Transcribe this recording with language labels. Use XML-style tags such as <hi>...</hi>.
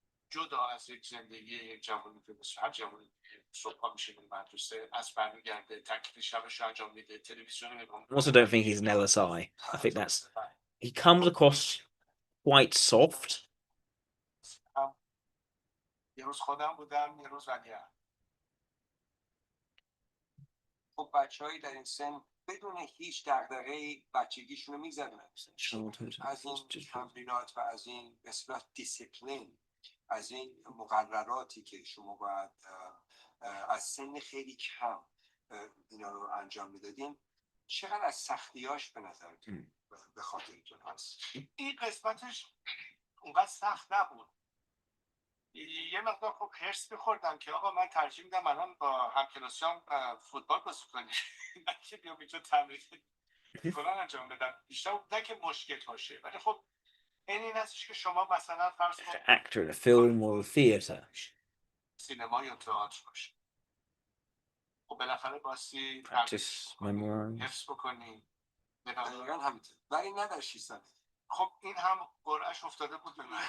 <fa>جدا از یک زندگی یک جوانی که مثل هر جوانی صبح میشه به مدرسه، از برمیگرده تکلیف شبش رو انجام میده، تلویزیون نگاه میکنه.</fa> <en>I also don't think he's an LSI. I think that's, he comes across quite soft.</en> <fa>یه روز خودم بودم، یه روز ولیعهد. خب بچه‌هایی در این سن بدون هیچ دغدغه‌ای بچگیشون رو می‌گذرونن از این تمرینات و از این به اصطلاح دیسیپلین، از این مقرراتی که شما باید از سن خیلی کم اینا رو انجام میدادین. چقدر از سختیاش به نظرتون به خاطرتون هست؟ این قسمتش اونقدر سخت نبود. یه مقدار خب هرس می‌خوردم که آقا من ترجیح میدم الان با همکلاسیام فوتبال بازی کنیم نه که بیام اینجا تمرین فلان انجام بدم. بیشتر نه که مشکل باشه، ولی خب این هستش که شما مثلا فرض کن</fa> <en>Actor in a film or a theatre.</en> <fa>سینما یا تئاتر باشه، خب بالاخره باستی</fa> <en>Practice, memorize.</en> <fa>حفظ بکنی. دقیقا همینطور ولی نه در 6 سال. خب این هم قرعه‌اش افتاده بود به من.</fa>